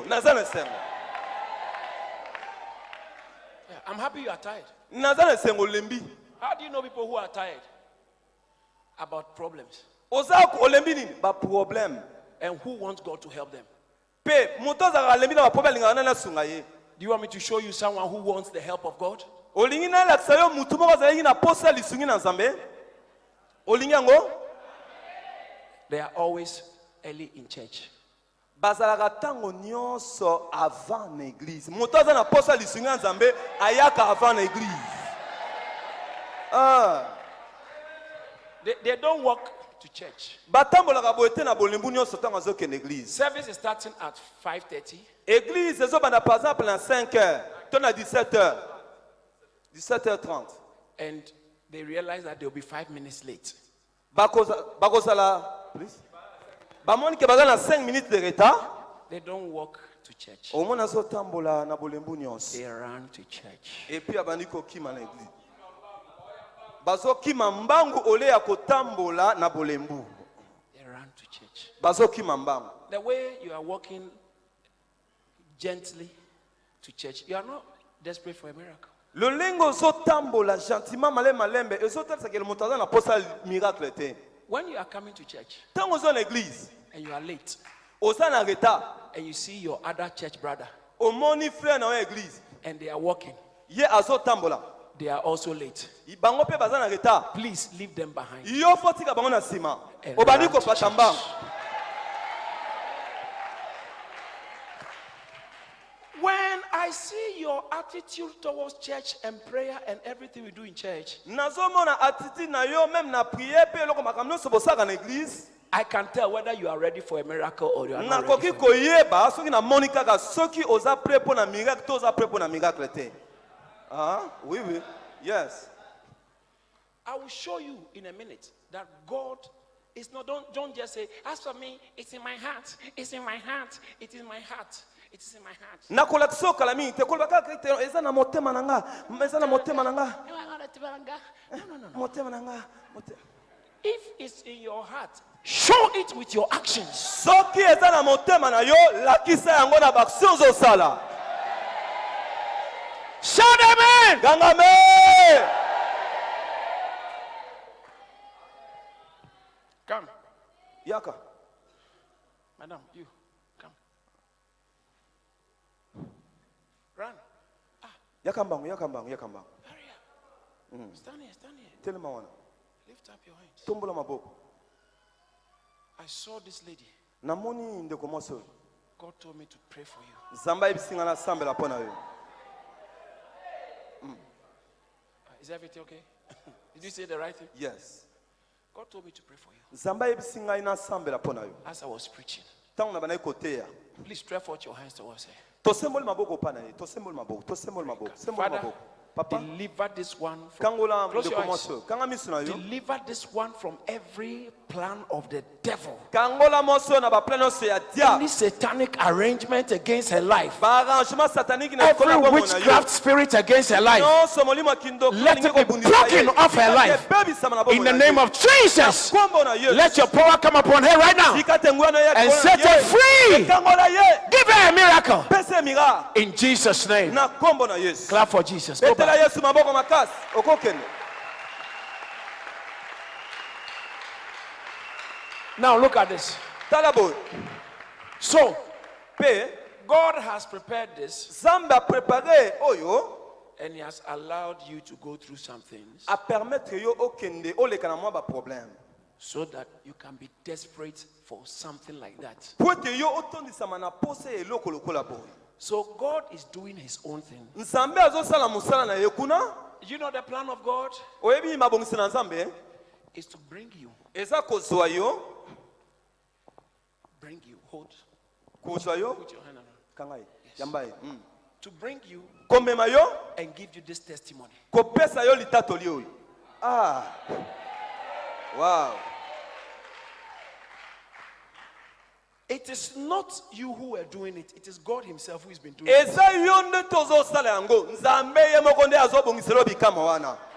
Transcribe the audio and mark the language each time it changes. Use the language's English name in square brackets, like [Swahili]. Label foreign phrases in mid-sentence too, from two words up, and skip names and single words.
[Lingala] Naza na esengo. [English] Yeah, I'm happy you are tired. [Lingala] Naza na esengo olembi. [English] How do you know people who are tired about problems [Lingala] Oza olembi nini? Ba problème. [English] and who want God to help them? [Lingala] Pe moto azaka alembi na ba problème lingana na sunga ye. [English] Do you want me to show you someone who wants the help of God? [Lingala] Olingi na lakisa yo mutu moko azali na posa lisungi na Nzambe. Olingi yango [English] They are always early in church. [Lingala] bazalaka tango nyonso [French] avant na église. [Lingala] Moto aza na posa lisungi na Nzambe ayaka avant na église. [English] They don't walk to church. [Lingala] Batambolaka boye te na bolembu nyonso tango azokende église. [English] Service is starting at 5:30. [Lingala] Église ezobanda [French] par exemple [Lingala] na 5h, to na 17h. 17h30. [English] And they realize that they'll be 5 minutes late. [Lingala] Bakozala, please. Bamoni ke baza na [French] 5 minutes de retard. [English] They don't walk to church. [Lingala] Omona azotambola na bolembu nyonso. [English] They run to church. [French] Et puis [Lingala] abandi kokima na église. Bazokima mbangu ole ya kotambola na bolembu. [English] They run to church. [Lingala] Bazokima mbangu. [English] The way you are walking gently to church, you are not desperate for a miracle. [Lingala] Lolengo ozotambola [French] gentiment malembe [Lingala] ezotalisa ke moto aza na posa miracle te. [English] When you are coming to church [Lingala] Tango ozo na église, [English] and you are late [Lingala] oza na retard. [English] and you see your other church brother [Lingala] Omoni frère na église. [English] and they are walking, [Lingala] Ye azotambola. [English] they are also late. [Lingala] Bango pe baza na retard. [English] Please leave them behind. [Lingala] Yo fotika bango na sima. [English] And [Lingala] Obandi [English] run to [Lingala] kopata [English] church. [Lingala] mbangu. [English] When I see your attitude towards church and prayer and everything we do in church, [Lingala] Nazomona attitude na yo même na prière pe eloko makambo nyonso bosaka na église. [English] I can tell whether you are ready for a miracle or you are not ready [Lingala] Nakoki [English] for it. [Lingala] koyeba soki na moni kaka soki oza [French] prêt pour [Lingala] na miracle to oza [French] prêt pour [Lingala] na miracle te. [French] Ah, oui oui. [English] Yes. I will show you in a minute that God is not, don't just say, as for me, it's in my heart, it's in my heart, it is my heart, it is in my heart. [Lingala] Nakolakisa okala mingi te koloba kaka te eza na motema na nga, eza na motema na nga. [English] No. [Lingala] Motema na nga. [English] If it's in your heart, show it with your actions. [Lingala] Soki eza na motema na yo, lakisa yango na baction ozosala. [English] Shout amen. [Lingala] Gangame! [English] Come, [Lingala] Yaka. [English] madam, you, come. Run. [Lingala] Yaka mbangu, yaka mbangu, yaka mbangu. [English] Hurry up. Stand here, stand here. [Lingala] Telema wana. [English] Lift up your hands. [Lingala] Tombola maboko. [English] I saw this lady. [Lingala] Namoni ndeko mwasi oyo. [English] God told me to pray for you. [Lingala] Nzambe ayebisinga na sambela mpo na yo. [English] Is everything okay? Did you say the right thing? Yes. God told me to pray for you. [Lingala] Nzambe ayebisinga na sambela mpo na yo. [English] As I was preaching, [Lingala] Tango na banayi koteya. [English] please stretch out your hands towards her. [Lingala] Tosemboli maboko mpa na ye. Tosemboli maboko. Tosemboli maboko. Semboli [English] Father, [Lingala] maboko. Papa. [English] deliver this one from, [Lingala] Kangola [English] close your [Lingala] ndeko [English] eyes. [Lingala] mwasi oyo. Kanga miso na yo. [English] Deliver this one from every plan of the devil. [Lingala] Kangola mwasi oyo na ba plan nyonso ya dia. [English] Any satanic arrangement against her life. [Lingala] Ba [French] arrangement satanique [Lingala] na [English] Every [Lingala] kola bombo na [English] witchcraft [Lingala] yo. [English] spirit against her life. Nyonso molimo kindo Let it be broken off her life. In the name of Jesus. Let your power come upon her right now and set her free. Give her a miracle. In Jesus' name. [Lingala] Na kombo na Yesu. [English] Clap for Jesus. Go [Lingala] Betela [English] back. [Lingala] Yesu maboko makasi. Okokende. [English] Now look at this. [Lingala] Tala boy. [English] So, [Lingala] Pe [English] God has prepared this [Lingala] Nzambe [French] a préparé [Lingala] oyo [English] and He has allowed you to go through some things [French] a permettre [Lingala] yo okende oleka na mwa ba problème. [English] so that you can be desperate for something like that. [Lingala] Po te yo otondisama na pose eloko lokola boy. [English] So, God is doing His own thing. [Lingala] Nzambe azosala musala na ye kuna. [English] You know, the plan of God [Lingala] Oyebi mabongisi na Nzambe [English] is to bring you [Lingala] eza kozwa yo [English] bring you. Hold. [Lingala] kozwa yo [English] Put your hand around. [Lingala] kanga ye yamba ye [English] To bring you [Lingala] komema yo [English] and give you this testimony. [Lingala] kopesa yo litatoli oyo wow [English] It is not you who are doing it. It is God himself who has been doing it. [Lingala] eza yo nde tozosala yango nzambe ye moko nde azobongisela bikama wana